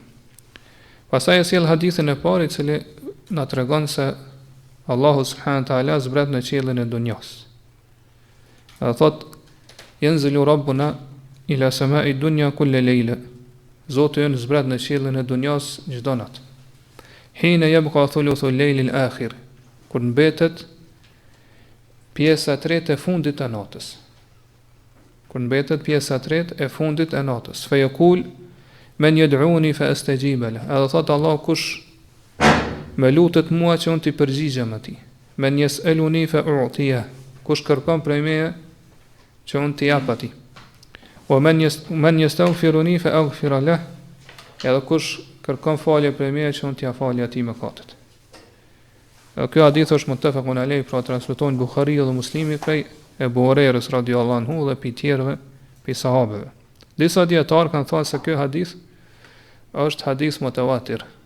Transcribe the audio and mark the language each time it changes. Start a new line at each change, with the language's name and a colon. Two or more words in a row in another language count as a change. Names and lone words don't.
Albanian: Pastaj sjell hadithin e parë, i cili na tregon se Allahu
Arabic: سبحانه وتعالى
Albanian: zbret në qiellin e dunjas. Ai thot,
Arabic: ينزل ربنا إلى سماء الدنيا كل ليلة.
Albanian: Zoti ynë zbret në qiellin e dunjas çdo natë.
Arabic: حين يبقى ثلث الليل الآخر,
Albanian: kur mbetet pjesa e tretë e fundit të natës. Kur mbetet pjesa e tretë e fundit e natës.
Arabic: فيقول من يدعوني فأستجيب له.
Albanian: Edhe thot Allah, kush më lutet mua që unë t'i përgjigjem atij.
Arabic: من يسألني فأعطيه.
Albanian: Kush kërkon prej meje që unë t'i jap atij.
Arabic: ومن يستغفرني فأغفر له.
Albanian: Edhe kush kërkon falje për meje që unë t'ja falje atij mëkatet. Kjo hadith është
Arabic: متفق عليه,
Albanian: pra transmeton Buhariu dhe Muslimi prej Ebu Hurajrës
Arabic: رضي الله عنه
Albanian: dhe pi tjerëve pi sahabeve. Disa dietar kanë thënë se ky hadith është
Arabic: حديث متواتر.